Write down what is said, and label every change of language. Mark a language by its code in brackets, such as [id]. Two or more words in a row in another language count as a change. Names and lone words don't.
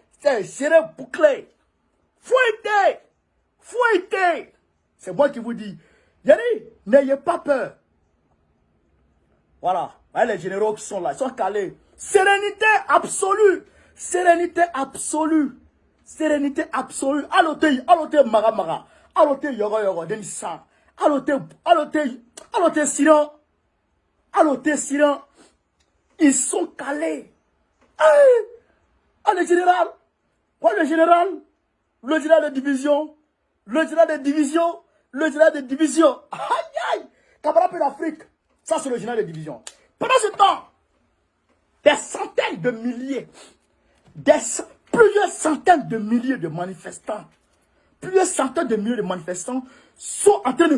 [fr] C'est géré bouclé. Fouettez. C'est moi qui vous dis. N'ayez pas peur. Voilà. Voyez les généraux qui sont là. Ils sont calés. Sérénité absolue. Sérénité absolue. Sérénité absolue. Alote maga. Alote yogo. Denisa. Alote siran. Alote siran. Ils sont calés. Ah, le général. Quoi, le général? Le général de division. Le général de division. Le général de division. Aïe. Camarades d'Afrique. Ça, c'est le général de division. Pendant ce temps, des centaines de milliers, plusieurs centaines de milliers de manifestants, sont en train de...